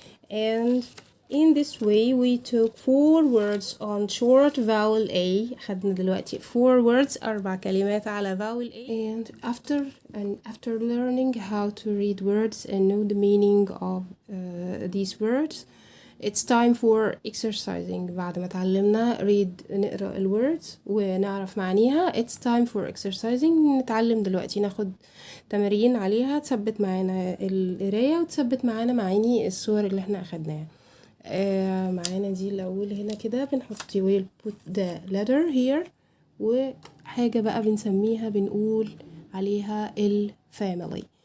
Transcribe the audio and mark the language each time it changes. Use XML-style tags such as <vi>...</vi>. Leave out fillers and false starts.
<en>And in this way we took 4 words on short vowel A.</en> <ar>خدنا دلوقتي 4 words 4 كلمات على vowel A.</ar> <en>And after learning how to read words and know the meaning of these words, it's time for exercising.</en> <ar>بعد ما اتعلمنا نقرأ الwords ونعرف معانيها,</ar> <en>it's time for exercising.</en> <ar>نتعلم دلوقتي ناخد تمارين عليها تثبت معانا القراية وتثبت معانا معاني الصور اللي احنا اخدناها. معانا دي الأول هنا كده بنحط</ar> <en>we'll put the letter here,</en> <ar>وحاجة بقى بنسميها بنقول عليها الفاميلي.</ar>